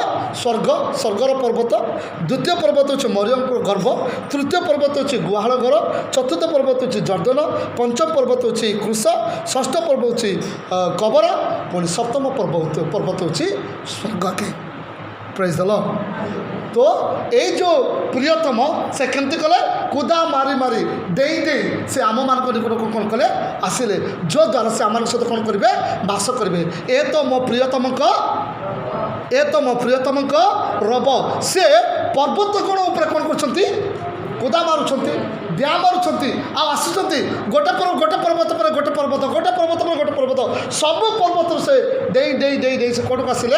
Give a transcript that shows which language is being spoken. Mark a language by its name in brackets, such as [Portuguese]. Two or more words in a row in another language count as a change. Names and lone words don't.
[Odia] ସ୍ୱର୍ଗର ପର୍ବତ। ଦ୍ୱିତୀୟ ପର୍ବତ ହେଉଛି ମରିୟମଙ୍କର ଗର୍ଭ। ତୃତୀୟ ପର୍ବତ ହେଉଛି ଗୁହାଳ ଘର। ଚତୁର୍ଥ ପର୍ବତ ହେଉଛି ଜର୍ଦ୍ଦନ। ପଞ୍ଚମ ପର୍ବତ ହେଉଛି କ୍ରୁଶ। ଷଷ୍ଠ ପର୍ବ ହେଉଛି କବର। ପୁଣି ସପ୍ତମ ପର୍ବତ ହେଉଛି ସ୍ୱର୍ଗକେ। [English] praise the Lord. [Odia] ତ ଏଇ ଯେ ପ୍ରିୟତମ ସେ କେମିତି କଲେ? କୁଦା ମାରି ମାରି ଡେଇଁ ଡେଇଁ ସେ ଆମମାନଙ୍କ ନିକଟକୁ କ'ଣ କଲେ? ଆସିଲେ। ଯଦ୍ୱାରା ସେ ଆମମାନଙ୍କ ସହିତ କ'ଣ କରିବେ? ବାସ କରିବେ। ଏ ତ ମୋ ପ୍ରିୟତମଙ୍କ ରବ। ସେ ପର୍ବତ ଗଣ ଉପରେ କ'ଣ କରୁଛନ୍ତି? କୁଦା ମାରୁଛନ୍ତି, ଡିଆଁ ମାରୁଛନ୍ତି, ଆଉ ଆସୁଛନ୍ତି। ଗୋଟେ ପର୍ବତ ପରେ ଗୋଟେ ପର୍ବତ, ଗୋଟେ ପର୍ବତ ପରେ ଗୋଟେ ପର୍ବତ, ସବୁ ପର୍ବତରୁ ସେ ଡେଇଁ ଡେଇଁ ଡେଇଁ ଡେଇଁ ସେ କେଉଁଠକୁ ଆସିଲେ?